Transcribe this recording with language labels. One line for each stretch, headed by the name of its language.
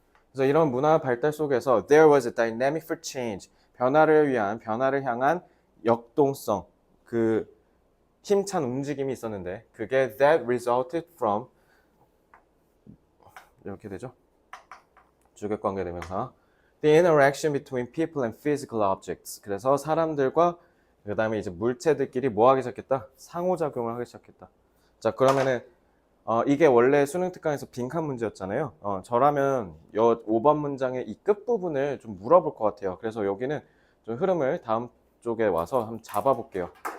Korean: 그래서 이런 문화 발달 속에서
English: there was a dynamic for change,
Korean: 변화를 향한 역동성, 그 힘찬 움직임이 있었는데, 그게
English: that resulted from,
Korean: 이렇게 되죠. 주격관계 대명사.
English: The interaction between people and physical objects.
Korean: 그래서 사람들과 그 다음에 이제 물체들끼리 뭐 하기 시작했다? 상호작용을 하기 시작했다. 자, 그러면은 이게 원래 수능 특강에서 빈칸 문제였잖아요. 저라면 5번 문장의 이 끝부분을 좀 물어볼 것 같아요. 그래서 여기는 좀 흐름을 다음 쪽에 와서 한번 잡아볼게요.